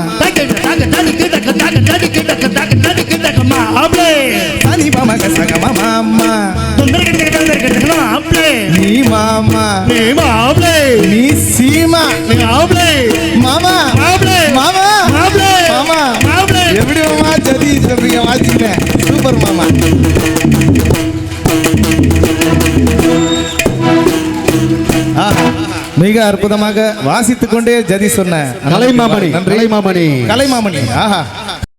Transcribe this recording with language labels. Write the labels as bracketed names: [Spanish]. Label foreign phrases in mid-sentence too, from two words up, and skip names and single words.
[Tamil] సని పమగ సగ మామ నీ మామ నీ సీమ మామ మామ మామ எப்படி மாமா சதி சொல்றீங்க வாசிக்கிறேன் சூப்பர் மாமா மிக அற்புதமாக வாசித்துக் கொண்டே ஜதி சொன்ன கலைமாமணி நன்றி கலைமாமணி ஆஹா